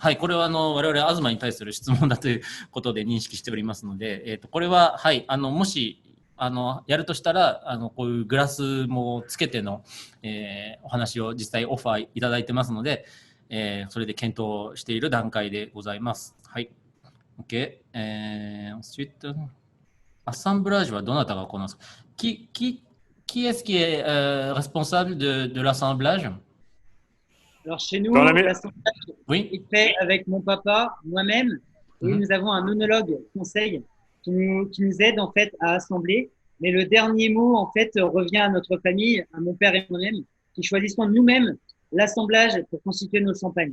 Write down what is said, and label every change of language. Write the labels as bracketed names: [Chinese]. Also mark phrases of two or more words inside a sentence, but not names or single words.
[Japanese] はい、これは我々東に対する質問だということで認識しておりますので、これは、はい、もしやるとしたらこういうグラスもつけての、お話を実際オファーいただいてますので、それで検討している段階でございます。 [French] はい。OK。ensuite, assemblage [Japanese] はどなたが行うんですか。 [French] Qui est-ce qui est responsable de l'assemblage? Alors chez nous, l'assemblage est fait avec mon papa, moi-même, et nous avons un œnologue conseil qui nous aide en fait à assembler. Mais le dernier mot en fait revient à notre famille, à mon père et moi-même, qui choisissons nous-mêmes l'assemblage pour constituer nos champagnes.